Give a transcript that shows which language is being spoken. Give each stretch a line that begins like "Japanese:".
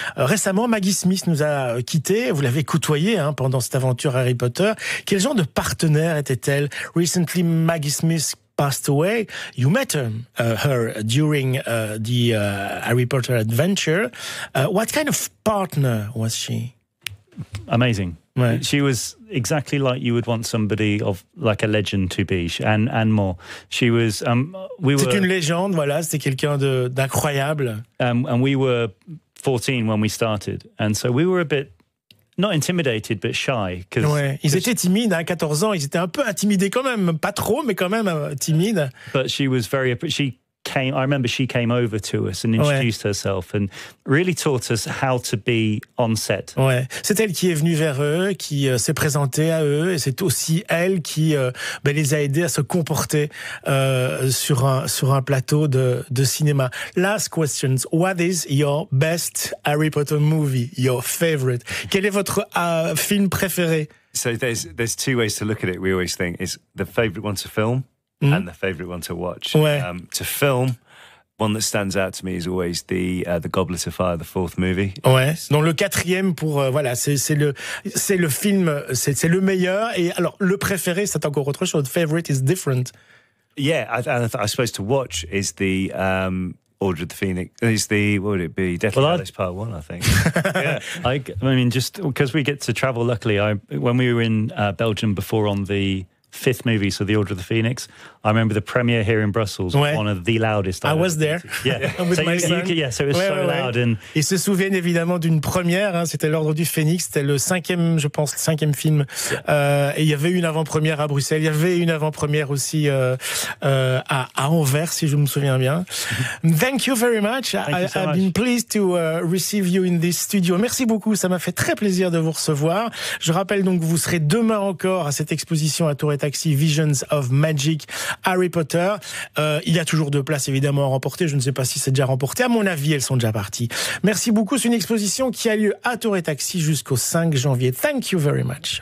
French: Récemment, Maggie Smith nous a quittés. Vous l'avez côtoyée pendant cette aventure Harry Potter. Quel genre de partenaire était-elle?
English: Recently, Maggie Smith passed away. You met her during the Harry Potter adventure. What kind of partner was she? Amazing. Right. She was exactly like you would want somebody of like a legend to be, and more. She was.
French: C'est une légende, voilà. C'était quelqu'un d'incroyable.
English: And we were 14 when we started, and so we were a bit. Not intimidated, but shy.
French: Ils étaient timides, à 14 ans, ils étaient un peu intimidés quand même, pas trop, mais quand même timides.
English: But she was I remember she came over to us and introduced herself and really taught us how to be on set. Ouais.
French: C'est elle qui est venue vers eux, qui s'est présentée à eux, et c'est aussi elle qui les a aidés à se comporter sur un plateau de cinéma.
English: Last questions. What is your best Harry Potter movie? Your favorite?
French: Quel est votre film préféré?
English: So there's two ways to look at it. We always think is the favorite one to film. And the favourite one to watch. To film, one that stands out to me is always the Goblet of Fire, the fourth movie. Ouais.
French: Donc le quatrième c'est le film, c'est le meilleur. Et alors le préféré, c'est encore autre chose.
English: Favorite is different. Yeah, I suppose to watch is the Order of the Phoenix. Is the, what would it be? Deathly Hallows Part 1, I think. Yeah. I mean, just because we get to travel. Luckily, when we were in Belgium before on the 5th movie, so The Order of the Phoenix, I remember the premiere here in Brussels, one of the loudest. I was there. Yeah. With my son. So it was so loud. And
French: ils se souviennent évidemment d'une première, c'était l'Ordre du Phénix, c'était le 5e film. Et il y avait une avant-première à Bruxelles, il y avait une avant-première aussi à Anvers, si je me souviens bien.
English: Thank you very much. I've been pleased to receive you in this studio.
French: Merci beaucoup, ça m'a fait très plaisir de vous recevoir. Je rappelle donc que vous serez demain encore à cette exposition à Tour et Taxi, Visions of Magic, Harry Potter. Il y a toujours 2 places évidemment à remporter. Je ne sais pas si c'est déjà remporté. À mon avis, elles sont déjà parties. Merci beaucoup. C'est une exposition qui a lieu à Tour et Taxi jusqu'au 5 janvier.
English: Thank you very much.